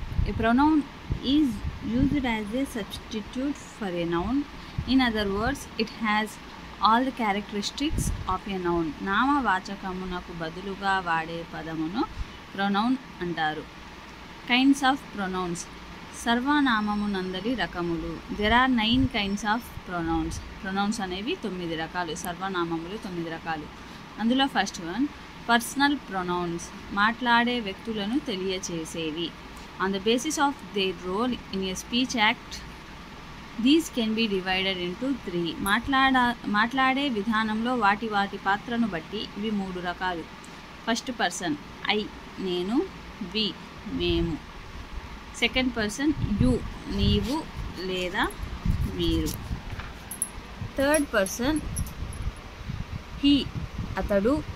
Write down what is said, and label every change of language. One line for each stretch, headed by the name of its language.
English: A pronoun is used as a substitute for a noun. In other words, it has all the characteristics of a noun.
Telugu: నామవాచకమునకు బదులుగా వాడే పదమును pronoun అంటారు.
English: Kinds of pronouns.
Telugu: సర్వనామమునందలి రకములు.
English: There are 9 kinds of pronouns.
Telugu: Pronounce అనేవి 9 రకాలు, సర్వనామములు 9 రకాలు. అందులో first one personal pronouns. మాట్లాడే వ్యక్తులను తెలియచేసేవి.
English: On the basis of their role in a speech act, these can be divided into 3.
Telugu: మాట్లాడే విధానంలో వాటి పాత్రను బట్టి ఇవి 3 రకాలు. ఫస్ట్ పర్సన్ ఐ, నేను. వి, మేము. సెకండ్ పర్సన్ యు, నీవు లేదా మీరు. థర్డ్ పర్సన్ హీ, అతడు.